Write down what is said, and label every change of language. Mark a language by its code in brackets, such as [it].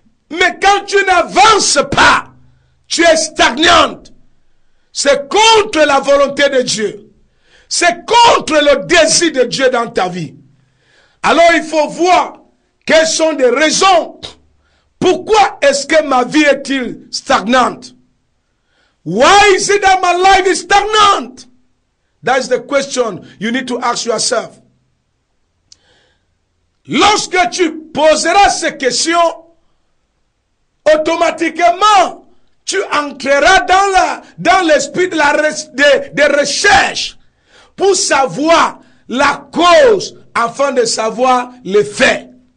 [fr] Mais quand tu n'avances pas, tu es stagnante. C'est contre la volonté de Dieu. C'est contre le désir de Dieu dans ta vie. Alors il faut voir quelles sont les raisons. Pourquoi est-ce que ma vie est-il stagnante? [en] Why is it that my life is stagnant? That is the question you need to ask yourself. [fr] Lorsque tu poseras ces questions, automatiquement, tu entreras dans l'esprit de recherche pour savoir la cause afin de savoir les faits.